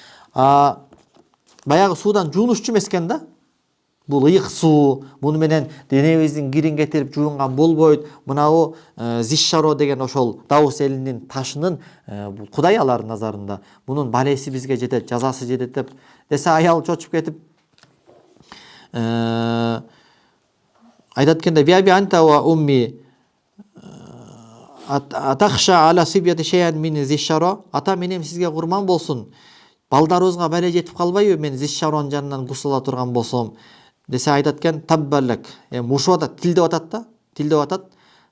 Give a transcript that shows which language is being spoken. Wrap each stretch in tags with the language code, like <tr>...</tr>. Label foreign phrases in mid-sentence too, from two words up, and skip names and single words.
<ky>Баягы суудан жуунушчу эмес экен да. Бул ыйык суу, муну менен денебиздин кирин кетирип жуунган болбойт. Мынабу Зишшаро деген ошол Даус элинин ташынын Кудай алардын назарында. Мунун балеси бизге жетет, жазасы жетет деп. Десе аял чочуп кетип айтат экенде,</ky> <ar>"بأبي أنت وأمي أتخشى على صبيتي شيئا من ذي الشرى".</ar> <ky>Ата менен сизге курман болсун. Балдарыбызга бале жетип калбайбы мен Зишшаронун жанынан гусул ала турган болсом? Десе айтат экен, "Таббалак". Мушуп атат, тилдеп атат да, тилдеп атат.</ky>